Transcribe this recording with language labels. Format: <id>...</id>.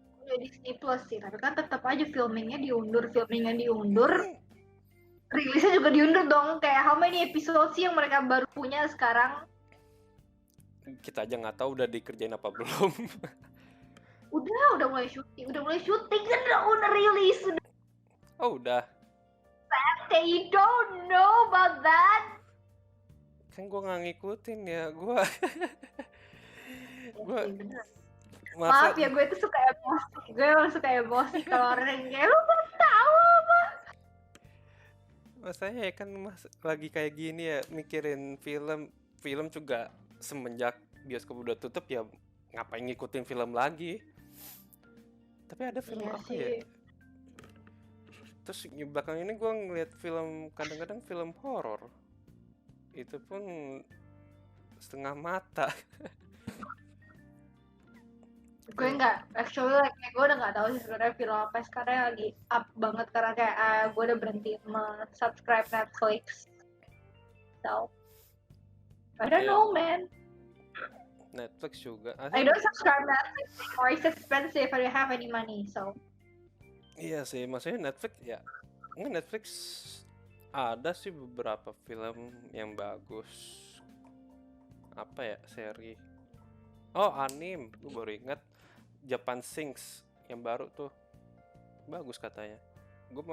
<id>Ya Disney Plus sih, tapi kan tetap aja filmingnya diundur, rilisnya juga diundur dong. Kayak</id> <en>how many episode</en> <id>sih yang mereka baru punya sekarang? Kita aja nggak tahu udah dikerjain apa belum. udah mulai syuting kan, udah rilis. Oh udah.</id> <en>They don't know about that.</en> <id>Kan gue nggak ngikutin ya, gue. Maaf ya, gue tuh suka emosi kalau orang kayak lu baru tahu apa. Masanya ya kan lagi kayak gini ya, mikirin film juga semenjak bioskop udah tutup ya ngapain ngikutin film lagi. Tapi ada film Iya apa ya? sih. Terus belakang ini gue ngeliat film, kadang-kadang film horor. Itu pun setengah mata. Gue nggak,</id> <en>actually like,</en> <id>gue udah nggak tahu sih sebenarnya film apa sekarang yang lagi up banget karena kayak gue udah berhenti subscribe Netflix.</id> <en>So I don't know man.</en> <id>Netflix juga.</id> <en>I don't subscribe Netflix anymore. It's expensive. I don't have any money. So</en> <id>Iya sih, maksudnya Netflix ya. Nggak, Netflix ada sih beberapa film yang bagus. Apa ya, seri? Oh, anime. Gue baru ingat Japan Sinks yang baru tuh. Bagus katanya. Gue mau</id>